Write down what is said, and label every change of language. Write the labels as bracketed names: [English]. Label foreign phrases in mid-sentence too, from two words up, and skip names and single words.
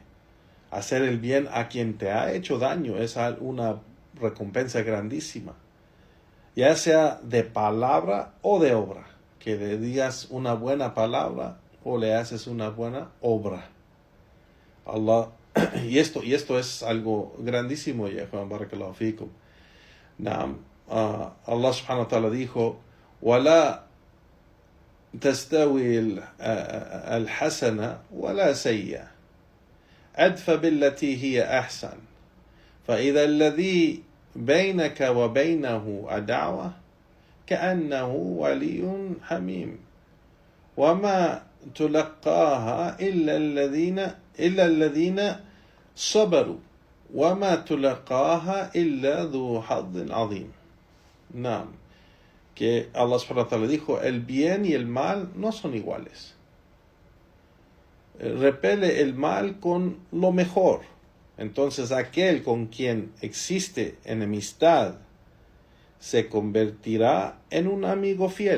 [Spanish] Hacer el bien a quien te ha hecho daño es una recompensa grandísima, ya sea de palabra o de obra, que le digas una buena palabra o le haces una buena obra. Allah, y esto es algo grandísimo, ya Juan [Arabic] بارك الله فيكم. الله سبحانه وتعالى dijo, وَلَا تَسْتَوِي الْحَسَنَةُ وَلَا سَيِّئَةُ أَدْفَ بِالَّتِي هِيَ أَحْسَنُ فَإِذَا الَّذِي بَيْنَكَ وَبَيْنَهُ عَدَاوَةٌ كَأَنَّهُ وَلِيٌّ حَمِيمٌ وَمَا تُلَقَّاهَا إِلَّا الَّذِينَ صَبَرُوا وَمَا تُلَقَّاهَا إِلَّا ذُو حَظٍّ عَظِيمٍ. [Spanish] Que [Arabic] الله سبحانه وتعالى [Spanish] dijo, el bien y el mal no son iguales. Repele el mal con lo mejor. Entonces aquel con quien existe enemistad se convertirá en un amigo fiel.